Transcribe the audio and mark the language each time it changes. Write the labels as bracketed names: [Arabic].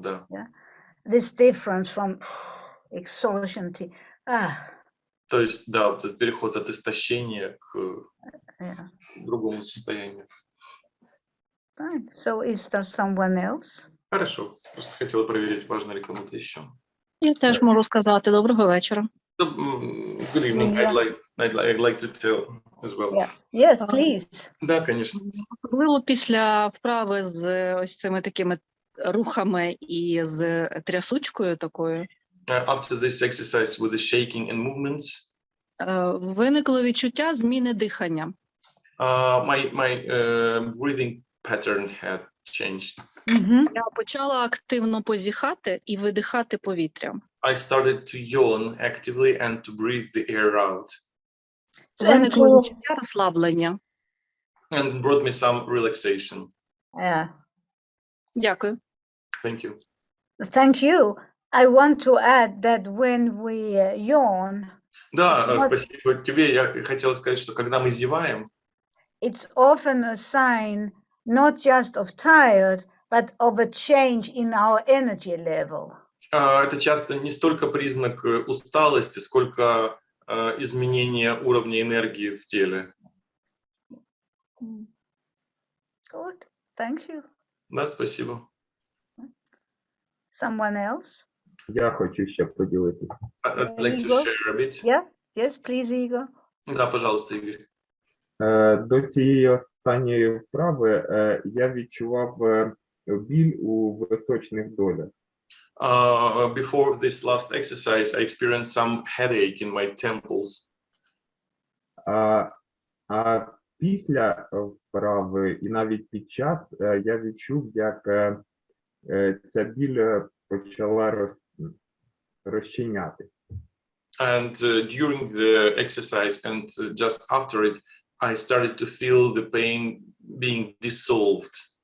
[Russian] Да. [English] this difference from exhaustion to, [Russian] То есть, да, вот этот переход от истощения к [English] yeah. [Russian] другому состоянию. [English] Fine. So is there someone else? [Russian] Хорошо. Просто хотела проверить, важно ли кому-то еще. [Ukrainian] Я теж можу сказати доброго вечора. [English] Good evening. I'd like to tell as well. Yeah. Yes, please. [Russian] Да, конечно. [Ukrainian] Особливо після вправи з ось цими такими рухами і з трясучкою такою, [English] After this exercise with the shaking and movements, [Ukrainian] виникло відчуття зміни дихання. [English] my breathing pattern had changed. [Ukrainian] Я почала активно позіхати і видихати повітря. [English] I started to yawn actively and to breathe the air out. [Ukrainian] Виникло відчуття розслаблення. [English] And brought me some relaxation. Yeah. [Ukrainian] Дякую. [English] Thank you. Thank you. I want to add that when we yawn, [Russian] Да, [English] It's not- [Russian] спасибо тебе. Я хотел сказать, что когда мы зеваем, [English] it's often a sign not just of tired, but of a change in our energy level. [Russian] Это часто не столько признак усталости, сколько изменения уровня энергии в теле. [English] Good. Thank you. [Russian] Да, спасибо. [English] Someone else? [Ukrainian] Я хочу ще поділитися. [English] I'd like to Igor? share a bit. Yeah. Yes, please, Igor. [Russian] Да, пожалуйста, Игорь. [Ukrainian] До цієї останньої вправи я відчував біль у височних долях. [English] Before this last exercise, I experienced some headache in my temples. [Ukrainian] А після вправи і навіть під час я відчув, як ця біль почала розчиняти. [English] And during the exercise and just after it, I started to feel the pain being dissolved.